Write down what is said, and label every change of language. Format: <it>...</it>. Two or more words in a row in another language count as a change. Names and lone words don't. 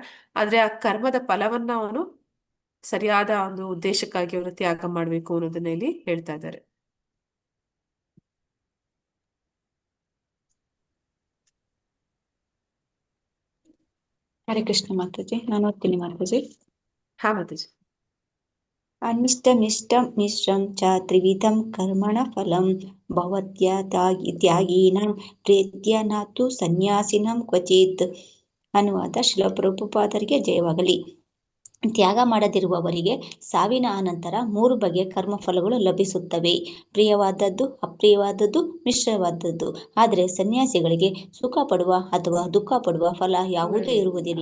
<kn>ಆದ್ರೆ ಆ ಕರ್ಮದ ಫಲವನ್ನ ಅವನು ಸರಿಯಾದ ಒಂದು ಉದ್ದೇಶಕ್ಕಾಗಿ ಅವನು ತ್ಯಾಗ ಮಾಡ್ಬೇಕು ಅನ್ನೋದನ್ನ ಇಲ್ಲಿ ಹೇಳ್ತಾ ಇದ್ದಾರೆ. ಹರೇ ಕೃಷ್ಣ ಮಾತಾಜಿ, ನಾನು ಓದ್ತೀನಿ ಮಾತಾಜಿ. ಹಾ ಮಾತಾಜಿ.</kn> <sa>ಅನಿಷ್ಟಮಿಷ್ಟಂ ಮಿಶ್ರಂ ಚ ತ್ರಿವಿಧಂ ಕರ್ಮಣ ಫಲಂ ಭವತ್ಯ ತ್ಯಾಗೀನಾಂ ಪ್ರೇತ್ಯ ನಾತು ಸನ್ಯಾಸಿನಂ ಕ್ವಚಿತ್.</sa> <kn>ಅನುವಾದ ಶ್ರೀಲ ಪ್ರಭುಪಾದರಿಗೆ ಜಯವಾಗಲಿ. ತ್ಯಾಗ ಮಾಡದಿರುವವರಿಗೆ ಸಾವಿನ ಅನಂತರ 3 ಬಗೆಯ ಕರ್ಮಫಲಗಳು ಲಭಿಸುತ್ತವೆ: ಪ್ರಿಯವಾದದ್ದು, ಅಪ್ರಿಯವಾದದ್ದು, ಮಿಶ್ರವಾದದ್ದು. ಆದರೆ ಸನ್ಯಾಸಿಗಳಿಗೆ ಸುಖ ಪಡುವ ಅಥವಾ ದುಃಖ ಪಡುವ ಫಲ ಯಾವುದೂ ಇರುವುದಿಲ್ಲ.</kn>